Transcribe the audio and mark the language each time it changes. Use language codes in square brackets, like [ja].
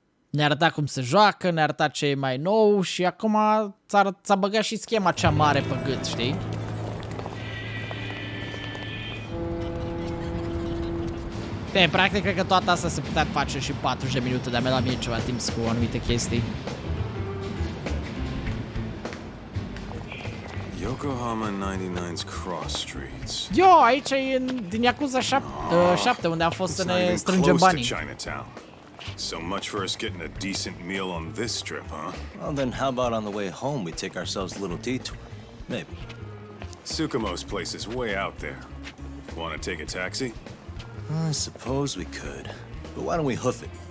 [ro] Ne-a arătat cum se joacă, ne-a arătat ce e mai nou și acum s-a băgat și schema cea mare pe gât, știi? Bine, practic, cred că toată asta se putea face și 40 de minute, dar mi-a luat mie ceva timp cu anumite chestii. [en] Yokohama 99's Cross Streets. [ro] Yo, aici e din Yakuza 7, unde am fost să ne strângem banii. [en] So much for us getting a decent meal on this trip, huh? Well, then how about on the way home we take ourselves a little detour? Maybe. Tsukumo's place is way out there. Want to take a taxi? I suppose we could. But why don't we hoof it?